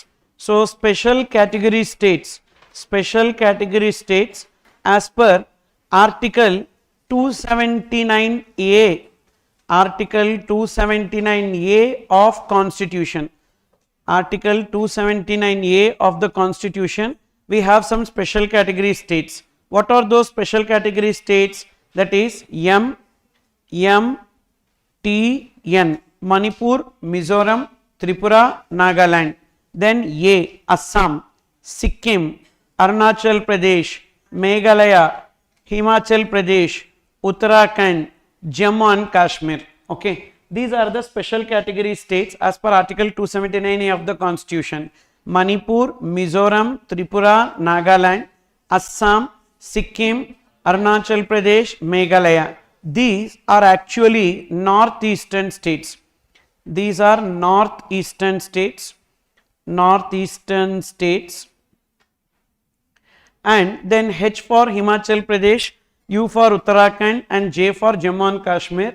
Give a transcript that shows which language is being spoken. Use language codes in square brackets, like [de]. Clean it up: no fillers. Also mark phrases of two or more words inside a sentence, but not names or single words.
[en] So special category states as per Article 279A, Article 279A of Constitution. Article 279A of the Constitution, we have some special category states. What are those special category states? That is M, T, N, Manipur, Mizoram, Tripura, Nagaland. Then A, Assam, Sikkim, Arunachal Pradesh, Meghalaya, Himachal Pradesh, Uttarakhand, Jammu and Kashmir. Okay. These are the special category states as per Article 279A of the Constitution. Manipur, Mizoram, Tripura, Nagaland, Assam, Sikkim, Arunachal Pradesh, Meghalaya. These are actually northeastern states. These are northeastern states. And then H for Himachal Pradesh, U for Uttarakhand and J for Jammu and Kashmir.